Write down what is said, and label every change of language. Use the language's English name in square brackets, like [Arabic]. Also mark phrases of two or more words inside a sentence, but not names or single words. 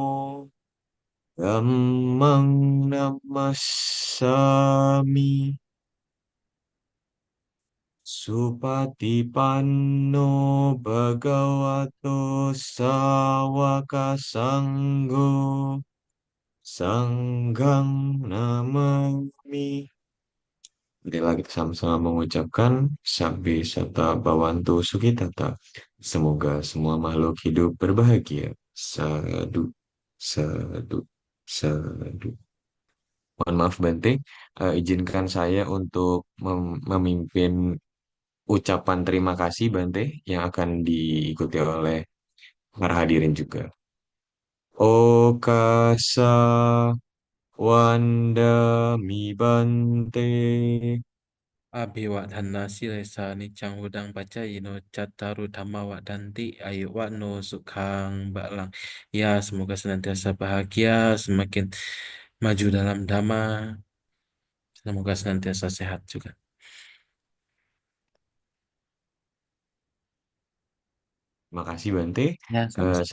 [Pali] Dhammang Namassami Supatipanno Bhagavato Sawaka Sangho Sanggang Namami. [Indonesian] Marilah kita sama-sama mengucapkan [Pali] Sabbi Sata Bhavantu Sukitata. [Indonesian] Semoga semua makhluk hidup berbahagia. [Pali] Sadu, sadu, sadu. [Indonesian] Mohon maaf Bante, izinkan saya untuk memimpin ucapan terima kasih Bante yang akan diikuti oleh para hadirin juga. [Pali] Okasa Wandami Bante. Abhiwadhana silesa nicang hudang pacayino cataru dhamma wadanti ayu wano sukhang balang. [Indonesian] Ya, semoga senantiasa bahagia, semakin maju dalam dhamma, semoga senantiasa sehat juga. Terima kasih Bante. Ya, Eh, sama-sama.